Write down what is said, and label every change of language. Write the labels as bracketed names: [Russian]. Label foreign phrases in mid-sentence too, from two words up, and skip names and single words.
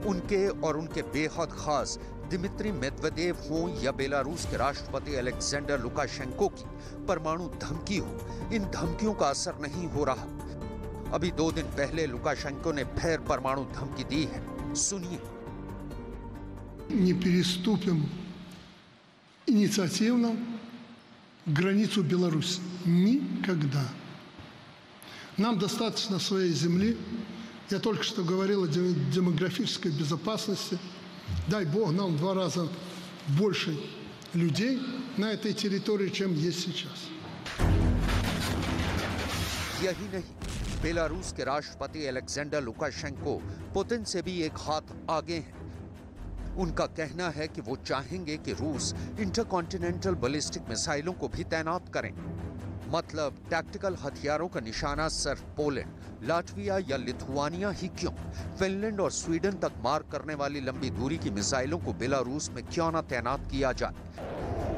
[Hindi] उनके और उनके बेहद खास दिमित्री मेदवेदेव हों या बेलारूस के राष्ट्रपति अलेक्जेंडर लुकाशेंको की परमाणु धमकी हो, इन धमकियों का असर नहीं हो रहा। अभी 2 दिन पहले लुकाशेंको ने फिर परमाणु धमकी दी है, सुनिए। [Russian] Не переступим инициативно границу Беларуси. Никогда. Нам достаточно своей земли. Я только что говорил о демографической безопасности. Дай Бог нам в 2 раза больше людей на этой территории, чем есть сейчас. [Hindi] यही नहीं, बेलारूस के राष्ट्रपति अलेक्जेंडर लुकाशेंको पुतिन से भी एक हाथ आगे हैं। उनका कहना है कि वो चाहेंगे कि रूस [English] intercontinental ballistic [Hindi] मिसाइलों को भी तैनात करें। मतलब टैक्टिकल हथियारों का निशाना सिर्फ पोलैंड, लातविया या लिथुआनिया ही क्यों, फिनलैंड और स्वीडन तक मार करने वाली लंबी दूरी की मिसाइलों को बेलारूस में क्यों न तैनात किया जाए।